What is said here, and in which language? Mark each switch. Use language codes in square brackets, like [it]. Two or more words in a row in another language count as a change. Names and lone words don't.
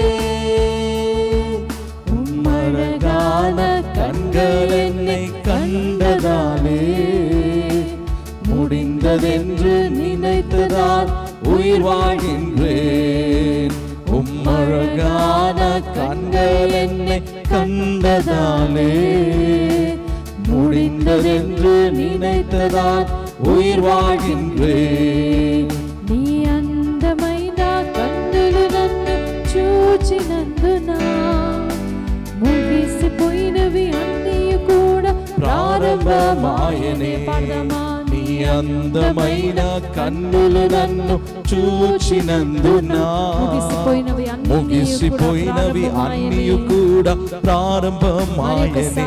[ta] உம்மழகான கண்கள் என்னை கண்டதாலே முடிந்ததென்று நினைத்ததால் உயிர் வாழ்கின்றேன். உம்மழகான கண்கள் என்னை கண்டதாலே முடிந்ததென்று நினைத்ததால் உயிர் வாழ்கின்றேன். [te] నీ అందమైన కన్నులు నన్ను చూచినందున ముగిసిపోయినవి అన్నీ కూడా ప్రారంభమాయనే. నీ అందమైన కన్నులు నన్ను చూచినందున ముగిసిపోయినవి అన్నీ కూడా ప్రారంభమాయనే.